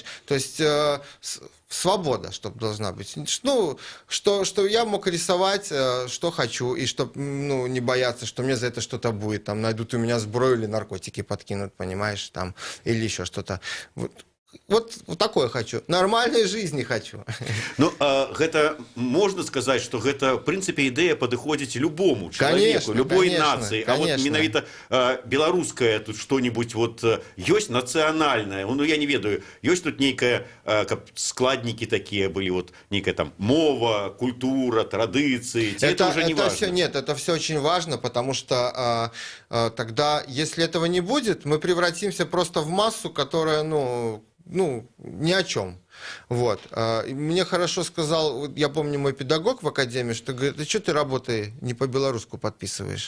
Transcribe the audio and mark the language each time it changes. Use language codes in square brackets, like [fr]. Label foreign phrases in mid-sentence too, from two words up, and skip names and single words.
[ru] То есть свобода, чтобы должна быть. Ну, что я мог рисовать, что хочу, и чтобы, ну, не бояться, что мне за это что-то будет, там, найдут у меня сброю или наркотики подкинут, понимаешь, там, или еще что-то. Вот такое хочу. Нормальной жизни хочу. [be] Ну, гэта можна сказаць, што гэта, в прынцыпе, ідэя падыходзіць любому чалавеку, любой нацыі. А вот менавіта беларускае тут што-нибудь вот ёсць нацыянальнае. Ну, я не ведаю, ёсць тут нейкая, каб складнікі такія былі, вот нейкая там мова, культура, традыцыі. [ru] Это уже не важно. Нет, это все очень важно, потому что тогда, если этого не будет, мы превратимся просто в массу, которая, ну, ни о чем. Вот. Мне хорошо сказал, я помню, мой педагог в академии, что говорит, да что ты работы не по-белорусски подписываешь?